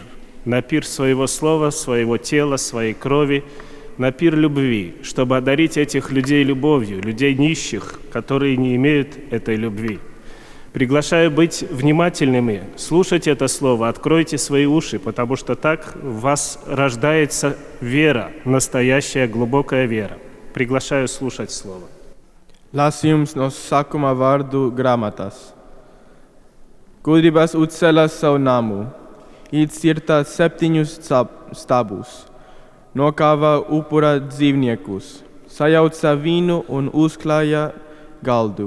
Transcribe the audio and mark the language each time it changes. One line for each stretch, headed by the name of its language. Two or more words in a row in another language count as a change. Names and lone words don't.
Russian: На пир своего слова, своего тела, своей крови, на пир любви, чтобы одарить этих людей любовью, людей нищих, которые не имеют этой любви. Приглашаю быть внимательными, слушать это слово, откройте свои уши, потому что так в вас рождается вера, настоящая globākā вера. Приглашаю слушать слово.
Latvian: Lasījums no sākuma vārdu grāmatas. Gudrības uzcēla savu namu, izcirta 7 stabus, nokāva upura dzīvniekus, sajauca vīnu un uzklāja galdu.